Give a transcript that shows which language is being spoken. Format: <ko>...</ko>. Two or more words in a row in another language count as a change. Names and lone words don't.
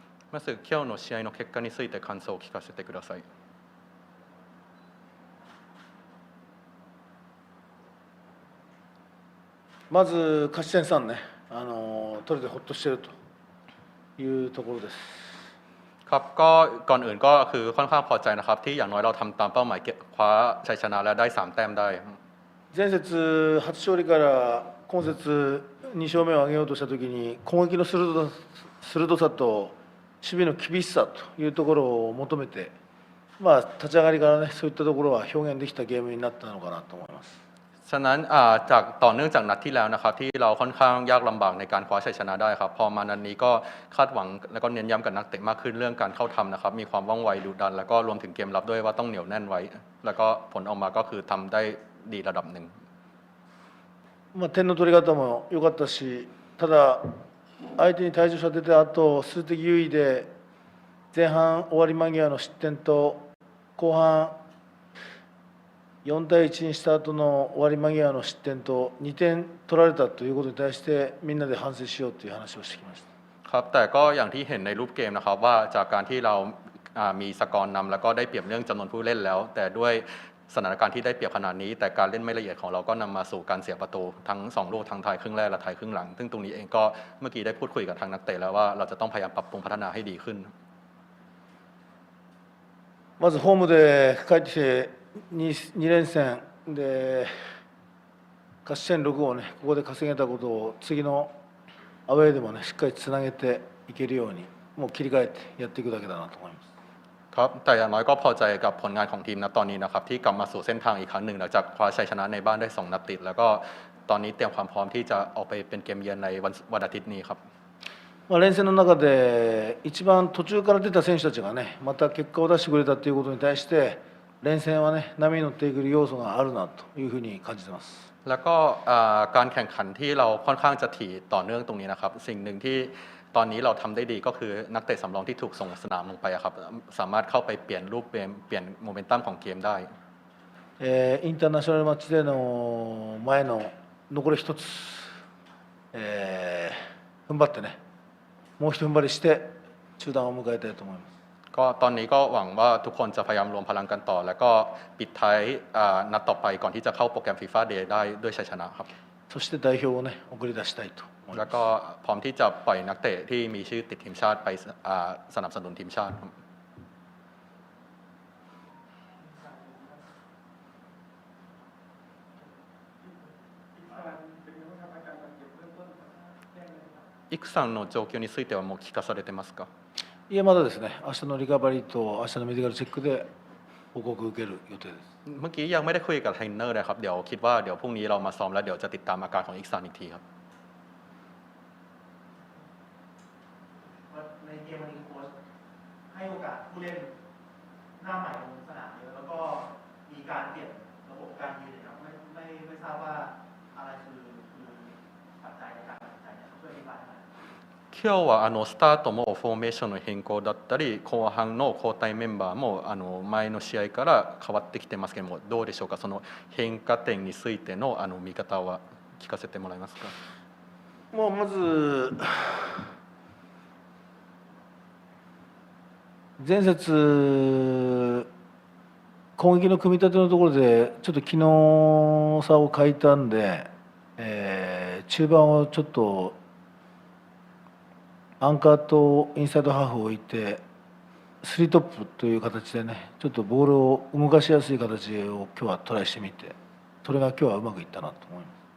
<ja>まず今日の試合の結果について感想を聞かせてください。まず勝ち点3ね、取れてほっとしているというところです。</ja> <th>ครับก็ก่อนอื่นก็คือค่อนข้างพอใจนะครับที่อย่างน้อยเราทำตามเป้าหมายคว้าชัยชนะและได้3แต้มได้</th> <ja>前節初勝利から今節2勝目を挙げようとしたときに攻撃の鋭さと守備の厳しさというところを求めて、立ち上がりからねそういったところは表現できたゲームになったのかなと思います。</ja> <th>ฉะนั้นจากต่อเนื่องจากนัดที่แล้วนะครับที่เราค่อนข้างยากลำบากในการคว้าชัยชนะได้ครับพอมานัดนี้ก็คาดหวังแล้วก็เน้นย้ำกับนักเตะมากขึ้นเรื่องการเข้าทำนะครับมีความว่องไวดุดันแล้วก็รวมถึงเกมรับด้วยว่าต้องเหนียวแน่นไว้แล้วก็ผลออกมาก็คือทำได้ดีระดับหนึ่ง</th> <ja>点の取り方も良かったし、ただ相手に退場者出た後数的優位で前半終わり間際の失点と後半4対1にした後の終わり間際の失点と2点取られたということに対してみんなで反省しようという話をしてきました。</ja> <th>ครับแต่ก็อย่างที่เห็นในรูปเกมนะครับว่าจากการที่เรามีสกอร์นำแล้วก็ได้เปรียบเรื่องจำนวนผู้เล่นแล้วแต่ด้วยสถานการณ์ที่ได้เปรียบขนาดนี้แต่การเล่นไม่ละเอียดของเราก็นำมาสู่การเสียประตูทั้ง2ลูกทั้งไทยครึ่งแรกและไทยครึ่งหลังซึ่งตรงนี้เองก็เมื่อกี้ได้พูดคุยกับทางนักเตะแล้วว่าเราจะต้องพยายามปรับปรุงพัฒนาให้ดีขึ้น</th> <ja>まずホームで帰ってきて2連戦で勝ち点6をねここで稼げたことを次のアウェーでもねしっかりつなげていけるようにもう切り替えてやっていくだけだなと思います。</ja> <th>ครับแต่อย่างน้อยก็พอใจกับผลงานของทีมณตอนนี้นะครับที่กลับมาสู่เส้นทางอีกครั้งหนึ่งหลังจากคว้าชัยชนะในบ้านได้2นัดติดแล้วก็ตอนนี้เตรียมความพร้อมที่จะออกไปเป็นเกมเยือนในวันอาทิตย์นี้ครับ</th> <ja>連戦の中で一番途中から出た選手たちがねまた結果を出してくれたということに対して連戦はね波に乗ってくる要素があるなというふうに感じてます。</ja> <th>แล้วก็การแข่งขันที่เราค่อนข้างจะถี่ต่อเนื่องตรงนี้นะครับสิ่งหนึ่งที่ตอนนี้เราทำได้ดีก็คือนักเตะสำรองที่ถูกส่งสนามลงไปครับสามารถเข้าไปเปลี่ยนรูปเกมเปลี่ยนโมเมนตัมของเกมได้</th> <ja>インターナショナルマッチでの前の残り一つ、踏ん張ってねもう一踏ん張りして中断を迎えたいと思います。</ja> <th>ก็ตอนนี้ก็หวังว่าทุกคนจะพยายามรวมพลังกันต่อแล้วก็ปิดท้ายนัดต่อไปก่อนที่จะเข้าโปรแกรม FIFA Day ได้ด้วยชัยชนะครับ</th> <ja>そして代表をね送り出したいと</ja> <th>แล้วก็พร้อมที่จะปล่อยนักเตะที่มีชื่อติดทีมชาติไปสนับสนุนทีมชาติ</th> <ja>イクさんの状況についてはもう聞かされてますか？いやまだですね。明日のリカバリーと明日のメディカルチェックで報告を受ける予定です。</ja> <th>เมื่อกี้ยังไม่ได้คุยกับเทรนเนอร์นะครับเดี๋ยวคิดว่าเดี๋ยวพรุ่งนี้เรามาซ้อมแล้วเดี๋ยวจะติดตามอาการของอิกซันอีกทีครับ ในเกมวันนี้โค้ชให้โอกาสผู้เล่นหน้าใหม่ลงสนามเยอะแล้วก็มีการเปลี่ยนระบบการยืนนะครับไม่ทราบว่าอะไรคือปัจจัยในการตัดสินใจเนี่ยช่วยอธิบายหน่อย</th> <ja>今日はスタートもフォーメーションの変更だったり後半の交代メンバーも前の試合から変わってきてますけどもどうでしょうかその変化点についての見方は聞かせてもらえますか？もうまず前節攻撃の組み立てのところでちょっと機能差を欠いたんで、中盤をちょっとアンカーとインサイドハーフを置いてスリートップという形でねちょっとボールを動かしやすい形を今日はトライしてみてそれが今日はうまくいったなと思います。</ja>